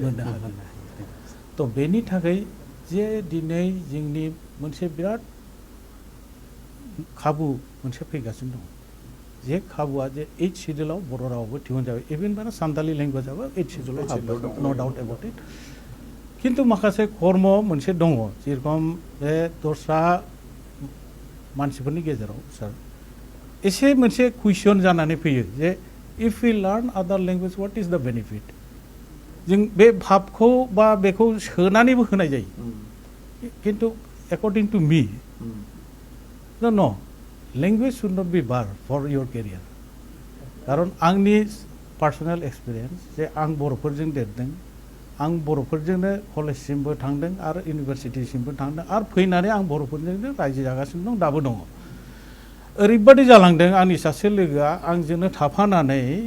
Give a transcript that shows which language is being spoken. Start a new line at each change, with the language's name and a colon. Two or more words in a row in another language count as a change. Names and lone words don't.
Bodo: तो बेनि थाखाय जे दिनै जोंनि मोनसे बिराद खाबु मोनसे फैगासिनो दं जे खाबुआ जे 8 शिड्यूलाव बर' रावाबो दिहुनजाबाय इभेन माने सान्थालि लेंगुवेजाबो 8 शिड्यूलाव हाबबाय
English: no doubt about it
Bodo: खिन्थु माखासे कर्म मोनसे दङ जेरखम बे दस्रा मानसिफोरनि गेजेराव सार एसे मोनसे कुइसन जानानै फैयो
English: जे if we learn other language what is the benefit
Bodo: जों बे भाबखौ बा बेखौ सोनानैबो होनाय जायो खिन्थु
English: according to me no language should not be bar for your career
Bodo: खारन आंनि
English: personal experience
Bodo: जे आं बर'फोरजों देरदों आं बर'फोरजोंनो कलेजसिमबो थांदों आरो इउनिभारसिटिसिमबो थांदों आरो फैनानै आं बर'फोरजोंनो रायजो जागासिनो दं दाबो दङ ओरैबादि जालांदों आंनि सासे लोगोआ आंजोंनो थाफानानै